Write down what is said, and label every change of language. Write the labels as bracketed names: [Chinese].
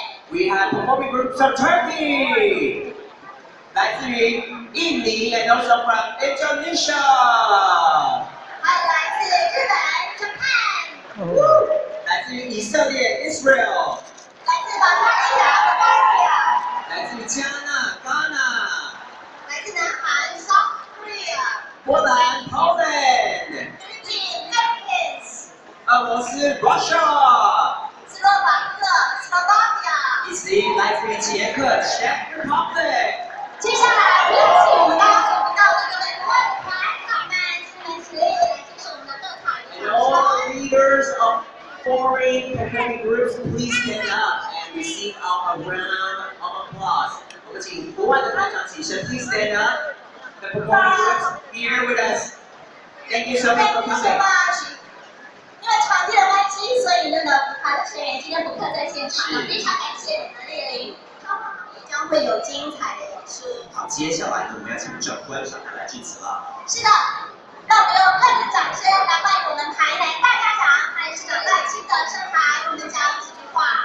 [English] We have performing groups from Turkey. [Chinese] 来自于印尼 [English] and also from Indonesia。 [Chinese] 还有来自日本 Japan。来自于以色列 Israel。来自保加利亚 Bulgaria。来自于加纳 Ghana。来自南韩 South Korea。波兰 Poland。日本 Philippines。俄罗斯 Russia。斯洛伐克 Slovakia。以及来自于捷克 Czech Republic。接下来，有请我们刚刚所提到的各位国外的团长们，请你们起立来接受我们的乐团 [English] And all the leaders of foreign performing groups, please stand up and receive our round of applause. [Chinese] 我们请国外的团长起身 ， [English] please stand up. The performing groups here with us. Thank you so much for coming. [Chinese] 因为场地的关系，所以呢，舞台的成员今天不可在现场，非常感谢你们的莅临。将会有精彩的演出。好，接下来呢，我们要请长官上台来致辞了。是的，那我们用热烈掌声来欢迎我们台南大家长还是赖清德上台，我们讲几句话。